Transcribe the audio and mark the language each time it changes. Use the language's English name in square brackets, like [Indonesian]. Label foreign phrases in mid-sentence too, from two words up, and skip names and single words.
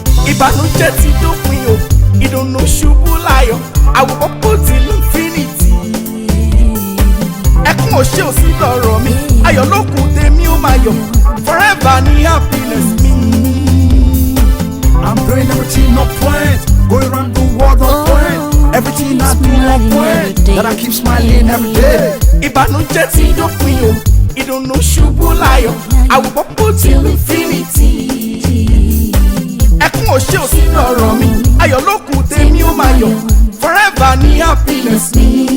[Yoruba] Ìbànújẹ́ ti dópin o, ìdùnnú ṣubú láyọ̀, àwòkọ́ kò tí infinity. Ẹkún ò ṣe ò sí lọ́rọ̀ mi, ayọ̀ ló kù tèmi ó máa yọ̀. [English] Forever ni happiness mi. I'm doing everything on point, going round the world on Oh, point. Everything I do on smiling point, every day. that I keep smiling every day. [Yoruba] Ìbànújẹ́ ti dópin o, ìdùnnú ṣubú láyọ̀, àwòkọ́ kò tí infinity. Ẹkún ò ṣe ò sí lọ́rọ̀ mi, ayọ̀ ló kù tèmi ó máa yọ̀. Forever ni happiness mi.